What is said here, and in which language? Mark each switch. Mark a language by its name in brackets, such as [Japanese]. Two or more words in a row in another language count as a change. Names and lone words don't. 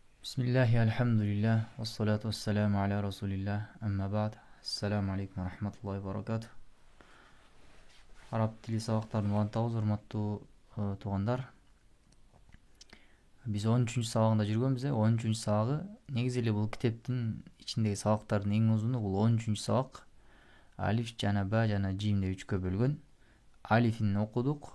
[Arabic] بسم الله الحمد لله والصلاة والسلام على رسول الله أما بعد. السلام عليكم ورحمة الله وبركاته. [Kyrgyz] Араб тили сабактарын улантабыз, урматтуу туугандар. Биз 13-чү сабагында жүргөнбүз. 13-чү сабагы негизи эле бул китептин ичиндеги сабактардын эң узуну. Бул 13-чү сабак. Алиф жана ба жана жим деп 3кө бөлгөн. Алифин окудук.